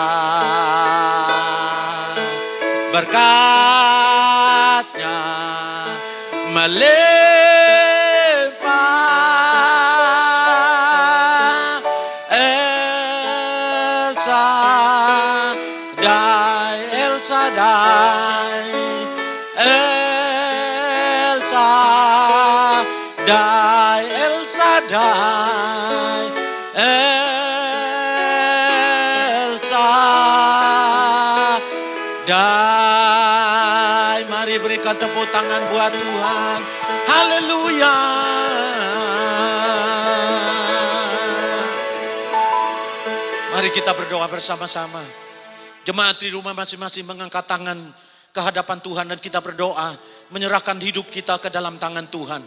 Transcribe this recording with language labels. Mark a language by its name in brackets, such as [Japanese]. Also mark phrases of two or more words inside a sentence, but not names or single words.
[Indonesian] Berkat-Nya melimpah, El Shaddai, El Shaddai, El Shaddai, El Shaddai, El Shaddai. Mari berikan tepuk tangan buat Tuhan. Haleluya. Mari kita berdoa bersama-sama. Jemaat di rumah masing-masing mengangkat tangan ke hadapan Tuhan dan kita berdoa, menyerahkan hidup kita ke dalam tangan Tuhan.